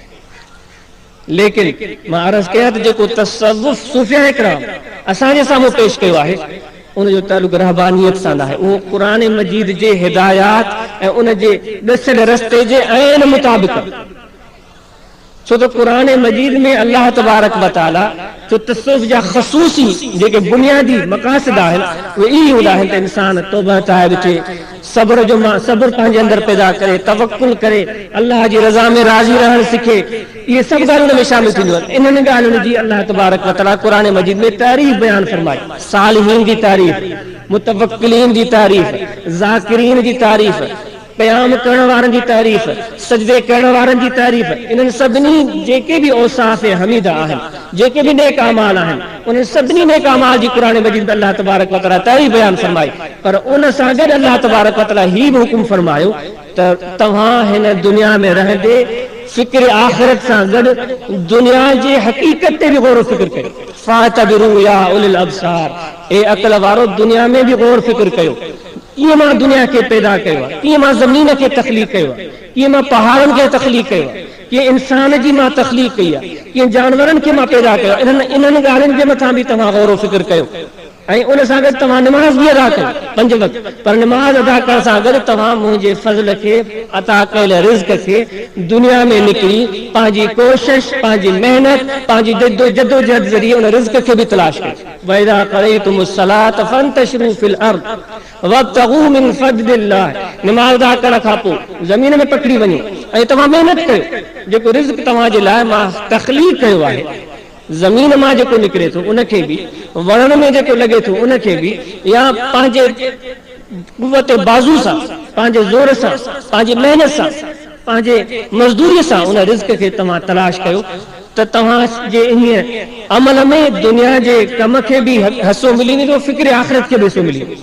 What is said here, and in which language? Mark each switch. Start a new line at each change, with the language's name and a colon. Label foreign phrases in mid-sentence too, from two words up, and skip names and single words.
Sindhi: लेकिन मां अर्ज़ कयां त जेको तसव्वुफ़ सूफ़िया इकराम असांजे साम्हूं पेश कयो आहे उनजो ताल्लुक़ रहबानियत सां आहे उहो क़ुरान मजीद जे हिदायत ऐं उन जे ॾसियल रस्ते जे ऐन मुताबिक़ छो त क़ुरान मजीद में
Arabic: الله تبارك وتعالى
Sindhi: जो तसव्वुफ़ जा ख़ुसूसी जेके बुनियादी मक़ासिद आहिनि उहे ई हूंदा आहिनि त इंसान तौबा ठाहे ॾिठे सब्र पंहिंजे अंदरि पैदा करे तवक्कुल करे अल्लाह जी रज़ा में राज़ी रहणु सिखे इहे सभु ॻाल्हियूं में शामिल थींदियूं आहिनि इन्हनि ॻाल्हियुनि जी
Arabic: الله تبارك وتعالى
Sindhi: क़ुरान मजीद में तारीफ़ बयानु फरमाई सालिहीन जी तारीफ़ मुतवक्किलीन जी तारीफ़ ज़ाकिरीन जी तारीफ़ क़याम करण वारनि जी तारीफ़ सजदे करण वारनि जी तारीफ़ इन्हनि सभिनी जेके बि औसाफ़ हमीदा आहिनि जेके बि नेक अमाल आहिनि उन्हनि सभिनी नेक अमाल जी क़ुरान मजीद में
Arabic: الله تبارك وتعالى
Sindhi: तारीफ़ बयानु फरमाई पर उन सां गॾु
Arabic: الله تبارك وتعالى
Sindhi: ही बि हुकुम फरमायो त तव्हां हिन दुनिया में रहंदे फिक्र आख़िरत सां गॾु दुनिया जे हक़ीक़त ते बि गौर फिक्र कयो
Arabic: فاعتبروا يا أولي الأبصار
Sindhi: ए अक़ल वारो दुनिया में बि गौर फिक्र कयो कीअं मां दुनिया खे पैदा कयो आहे कीअं मां ज़मीन खे तख़लीक़ कयो आहे कीअं मां पहाड़नि खे तख़लीक़ कयो आहे कीअं इंसान जी मां तख़लीक़ कई आहे कीअं जानवरनि खे मां पैदा कयो इन्हनि ॻाल्हियुनि जे मथां बि तव्हां गौर फिक्र कयो ऐं उन सां गॾु तव्हां निमाज़ बि अदा कयो 5 वक़्त पर निमाज़ अदा करण सां गॾु तव्हां मुंहिंजे फज़ल खे अता कयल रिज़्क़ खे दुनिया में निकिरी पंहिंजी कोशिश पंहिंजी मेहनत पंहिंजी जदोजहद ज़रिए उन रिज़्क़ खे बि तलाश कयो
Arabic: وإذا قضيت الصلاة فانتشروا في الأرض وابتغوا من فضل الله
Sindhi: निमाज़ अदा करण खां पोइ ज़मीन में पकड़ी वञो ऐं तव्हां महिनत कयो जेको रिज़्क़ तव्हांजे लाइ मां तख़लीक़ कयो आहे ज़मीन मां जेको निकिरे थो उनखे बि वणनि में जेको लॻे थो उनखे बि या पंहिंजे कुवत बाज़ू सां पंहिंजे ज़ोर सां, पंहिंजी महिनत सां, पंहिंजे मज़दूरीअ सां उन रिज़्क खे तव्हां तलाश कयो त तव्हांजे इन अमल में दुनिया जे कम खे बि हिसो मिली वेंदो, फिक्र आख़िरत खे बि हिसो मिली वेंदो।